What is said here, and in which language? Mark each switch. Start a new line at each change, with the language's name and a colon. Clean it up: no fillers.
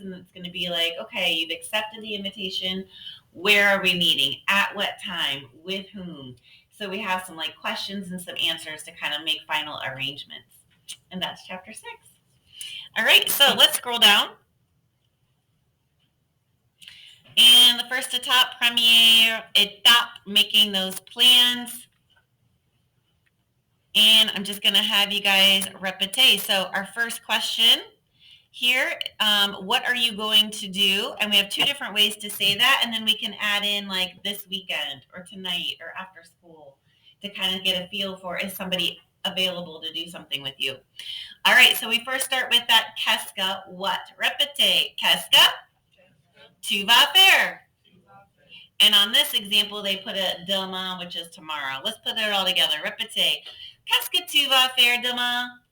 English: And it's going to be like, okay, you've accepted the invitation. Where are we meeting? At what time? With whom? So we have some like questions and some answers to kind of make final arrangements. And that's chapter 6. All right, so let's scroll down. And the first étape,
French: première étape,
English: making those plans. And I'm just going to have you guys répéter. So our first question here, what are you going to do? And we have 2 different ways to say that. And then we can add in like this weekend or tonight or after school to kind of get a feel for is somebody available to do something with you. All right, so we first start with that
French: qu'est-ce que,
English: what?
French: Répétez. Qu'est-ce que tu vas faire?
English: And on this example, they put a demain, which is tomorrow. Let's put it all together.
French: Répétez. Qu'est-ce que tu vas faire demain?